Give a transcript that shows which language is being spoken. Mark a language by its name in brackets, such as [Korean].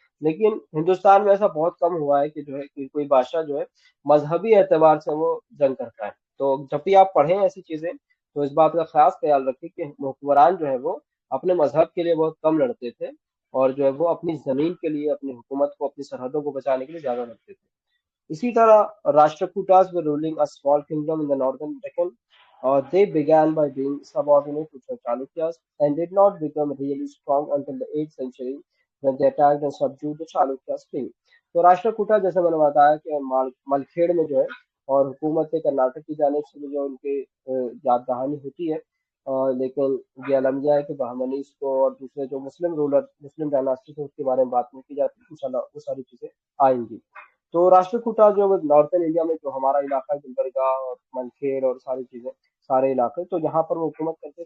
[Hindi] लेकिन हिंदुस्तान में ऐसा बहुत कम हुआ है कि जो है कि कोई बादशाह जो है मजहबी एतबार से वो जंग करता है। तो जब भी आप पढ़ें ऐसी चीजें, तो इस बात का खास ख्याल रखें कि हुक्मरान जो है वो अपने मजहब के लिए बहुत कम लड़ते थे, और जो है वो अपनी जमीन के लिए, अपनी हुकूमत को, अपनी सरहदों को बचाने के लिए ज्यादा लड़ते थे। इसी तरह [English] Rashtrakutas were ruling a small kingdom in the northern Deccan. They began by being subordinate to the Chalukyas and did not become really strong until the 8th century when they attacked and subdued the Chalukyas king. [Hindi] तो राष्ट्रकूटा, जैसे मैंने बताया कि मलखेड़ में जो है, और हुकूमत कर्नाटक की जानिब से भी जो उनकी याद दहानी होती है। लेकिन ये अलमिया है कि बहमनीस को और दूसरे जो मुस्लिम रूलर, मुस्लिम डायनास्टी थे, उसके बारे में बात नहीं की जाती। इंशाल्लाह वो सारी चीजें आएंगी। तो राष्ट्रकूटा जो नॉर्थन इंडिया में जो हमारा इलाका है, गुलबर्गा और मनखेड़ और सारी चीजें, सारे इलाके, तो यहाँ पर वो हुकूमत करते थे।